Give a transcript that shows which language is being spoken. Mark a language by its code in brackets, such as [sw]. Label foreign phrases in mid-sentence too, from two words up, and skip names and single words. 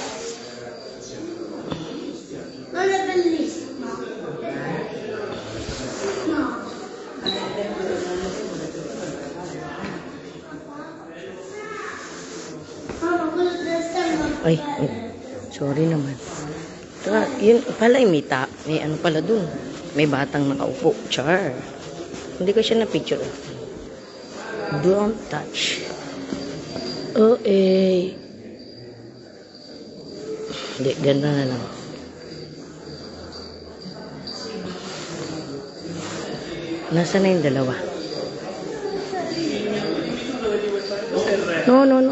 [tl] Ay, sorry naman. Yun pala, may ano pala dun. May batang nakaupo. Char. Hindi ko siya na-picture. [en] Don't touch. [tl] Oh, Hindi, ganda na lang. Nasaan na yung dalawa? [en] No.